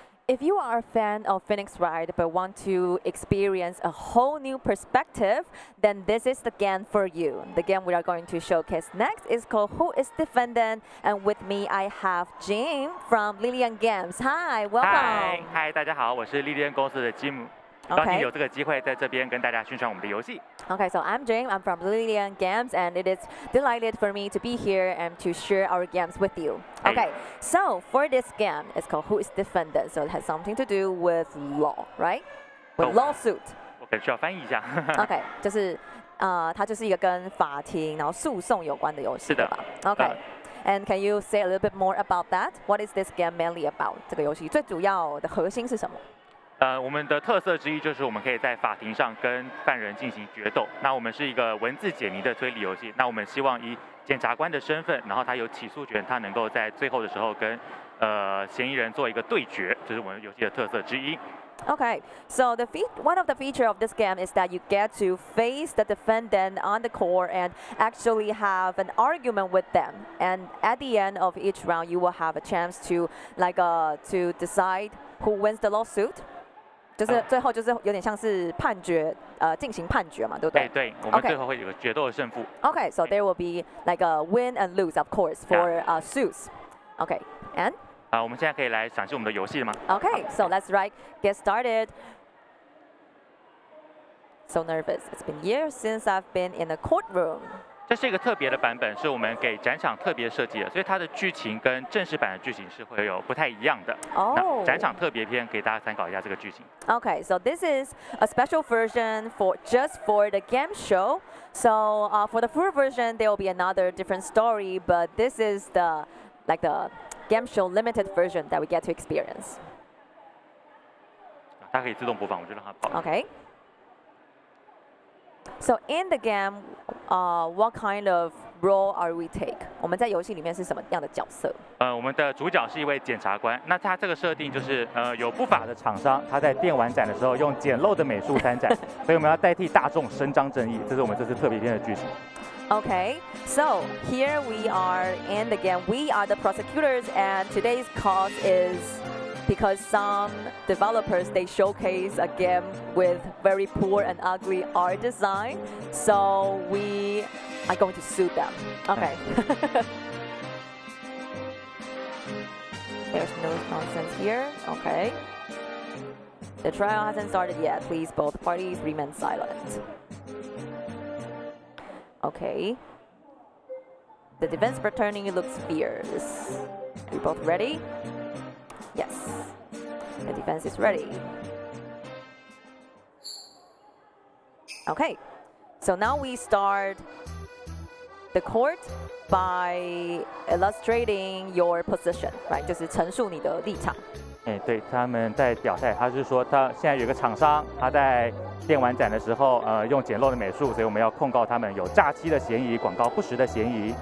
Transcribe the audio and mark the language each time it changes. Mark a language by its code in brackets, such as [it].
[en] if you are a fan of Phoenix Wright but want to experience a whole new perspective, then this is the game for you. The game we are going to showcase next is called Who is Defendant? And with me, I have Jim from LILIEN Games. Hi, welcome. [zh] 嗨，大家好，我是莉莉恩公司的吉姆。高兴有这个机会在这边跟大家宣传我们的游戏。 [en] Okay, so I'm Jane. I'm from LILIEN Games, and it is delighted for me to be here and to share our games with you. Okay, so for this game, it's called Who is Defendant? So it has something to do with law, right? With lawsuit. [zh] 我可能需要翻译一下。 Okay, 就是它就是一个跟法庭然后诉讼有关的游戏，是的吧 ？Okay. [en] And can you say a little bit more about that? What is this game mainly about? [zh] 这个游戏最主要的核心是什么？我们的特色之一就是我们可以在法庭上跟犯人进行决斗。那我们是一个文字解谜的推理游戏。那我们希望以检察官的身份，然后他有起诉权，他能够在最后的时候跟嫌疑人做一个对决，这是我们游戏的特色之一。 [en] Okay, so one of the features of this game is that you get to face the defendant on the court and actually have an argument with them. And at the end of each round, you will have a chance to to decide who wins the lawsuit. [zh] 就是最后就是有点像是判决，进行判决嘛，对不对？对，我们最后会有个决斗的胜负。 [en] Okay, so there will be like a win and lose, of course, for suits. Okay, and [zh] 我们现在可以来展示我们的游戏了吗 [en] ？Okay, so let's get started. So nervous. It's been years since I've been in a courtroom. [zh] 这是一个特别的版本，是我们给展场特别设计的，所以它的剧情跟正式版的剧情是会有不太一样的。那展场特别篇给大家参考一下这个剧情。 [en] Okay, so this is a special version just for the game show. So for the full version, there will be another different story, but this is the game show limited version that we get to experience. [zh] 它可以自动播放，我就让它跑。 [en] Okay. So in the game, what kind of role are we take? [zh] 我们在游戏里面是什么样的角色？我们的主角是一位检察官。那他这个设定就是有不法的厂商，他在电玩展的时候用简陋的美术参展，所以我们要代替大众伸张正义。这是我们这次特别篇的剧情。 [en] Okay, so here we are in the game. We are the prosecutors, and today's cause is because some developers, they showcase a game with very poor and ugly art design. So we are going to sue them. Okay. There's no nonsense here. Okay. The trial hasn't started yet. Please, both parties remain silent. Okay. The defense attorney looks fierce. Are you both ready? Yes. The defense is ready. Okay. So now we start the court by illustrating your position, right? [zh] 就是陈述你的立场。对，他们在表态，他是说他现在有个厂商，他在电玩展的时候，用简陋的美术，所以我们要控告他们有诈欺的嫌疑、广告不实的嫌疑。